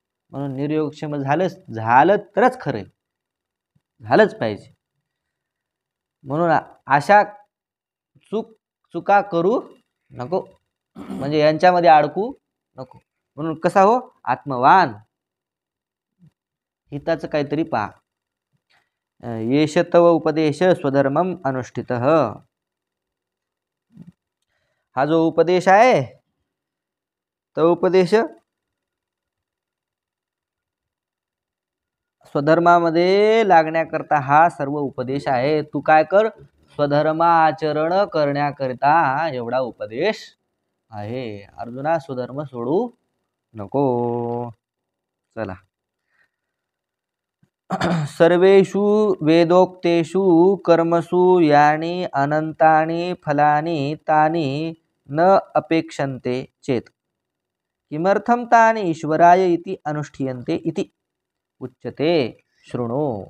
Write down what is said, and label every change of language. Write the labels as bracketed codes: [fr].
[mr] म्हणून निर्योगक्षेम झालं तरच खरं, झालंच पाहिजे. म्हणून अशा चुका करू नको, म्हणजे यांच्यामध्ये अडकू नको. म्हणून कसा हो? आत्मवान, हिताचं काहीतरी पहा. [sa] येष तव उपदेश स्वधर्मम अनुष्ठितः. [mr] हा जो उपदेश आहे तो उपदेश स्वधर्मामध्ये लागण्याकरता हा सर्व उपदेश आहे. तू काय कर? स्वधर्माचरण करण्याकरिता एवढा उपदेश आहे. अर्जुना, स्वधर्म सोडू नको. चला. [sa] सर्वेषु वेदोक्तेषु कर्मसु यानि अनंतानि फलानि तानि न अपेक्षन्ते चेत किमर्थं तानि ईश्वराय इति अनुष्ठीयन्ते इति उच्यते शृणु.